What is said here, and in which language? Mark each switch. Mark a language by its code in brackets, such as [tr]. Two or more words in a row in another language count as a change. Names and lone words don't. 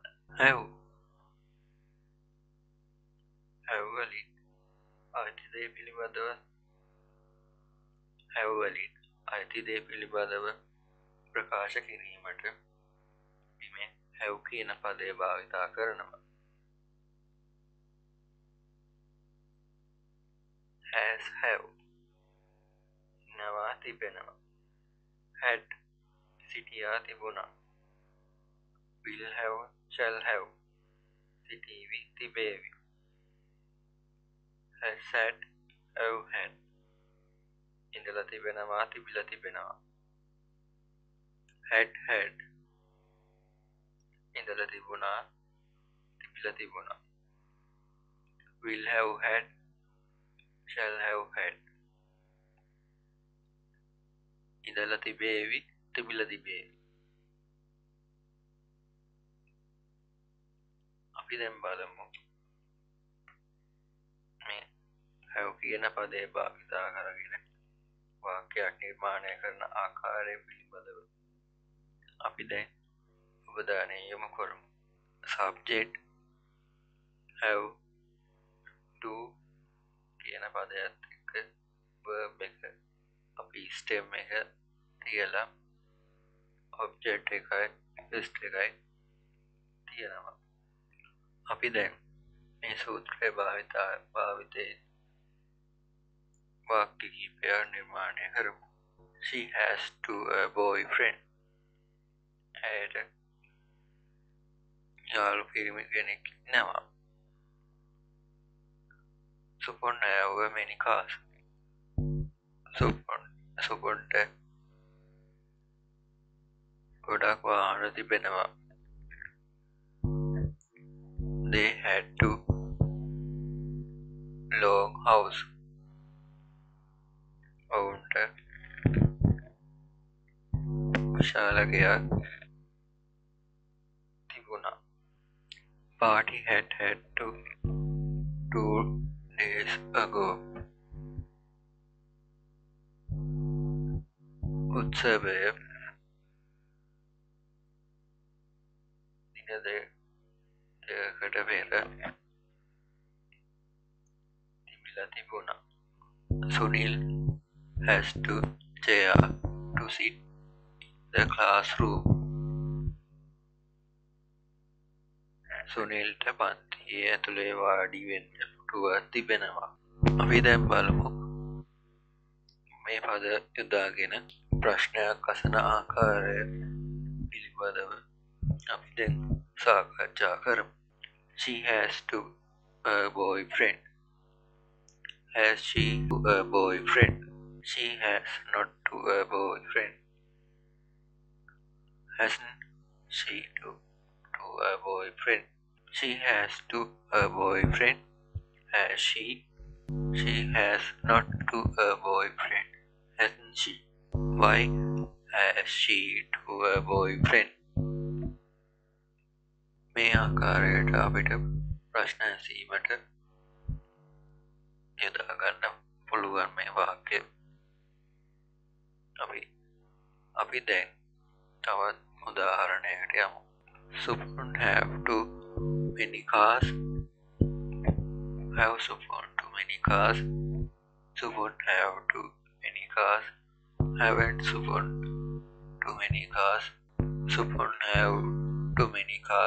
[si] have වලින් අයිති දේ පිළිබඳව have වලින් අයිති දේ පිළිබඳව ප්‍රකාශ කිරීමට අපි මේ have කියන පදය භාවිතා කරනවා. [en] has have [si] ඉන්නවා තිබෙනවා. had සිටියා තිබුණා. [en] will have shall have [si] සිටීවි තිබේවි. [en] has had have had [si] ඉඳලා තිබෙනවා තිබිලා තිබෙනවා. [en] had had [si] ඉඳලා තිබුණා තිබිලා තිබුණා. [en] will have had shall have had [si] ඉඳලා තිබේවි තිබිලා තිබේවි. අපි දැන් බලමු මේ have කියන පදේ භාවිතා කරගෙන වාක්‍යයක් නිර්මාණය කරන ආකාරය පිළිබඳව අපි දැන් අවධානය යොමු කරමු. [en] subject have to [si] කියන පදයට එක්ක verb එක අපි stem එක තියලා object එකයි ist එකයි තියනවා. අපි දැන් මේ සූත්‍රය භාවිතේ වාක්‍ය කිහිපයක් නිර්මාණය කරමු. [en] She has to a boyfriend. [si] ඇයට යාළු පිරිමි කෙනෙක් ඉන්නවා. [en] Supon have many cars. [si] සුපොන්ට ගොඩක් වාහන තිබෙනවා. [en] They had to long house. [si] ඔවුන්ට විශාල ගෙයක් තිබුණා. [en] Party had to 2 days ago. [si] උත්සවය දින දෙකකට පෙර තිබිලා තිබුණා. [en] Sunil has to chair to sit the classroom. [si] සුනිල්ට පන්තියේ ඇතුලේ වාඩි වෙන්න පුටුවක් තිබෙනවා. අපි දැන් බලමු මේ පද යොදාගෙන ප්‍රශ්නයක් අසන ආකාරය පිළිබඳව අපි දැන් සාකච්ඡා කරමු. [en] She has to a boyfriend. Has she to a boyfriend? She has not to a boyfriend. Hasn't she to a boyfriend? She has to a boyfriend. Has she? She has not to a boyfriend. hasn't she? Why has she to a boyfriend? [si] මේ ආකාරයට අපිට ප්‍රශ්න ඇසීමට යොදා ගන්න පුළුවන් මේ වාක්‍ය. අපි දැන් තවත් උදාහරණයකට යමු. [en] Supon have too many cars. Have supon too many cars. Supon have too many cars. Haven't supon too many cars. Supon have too many cars.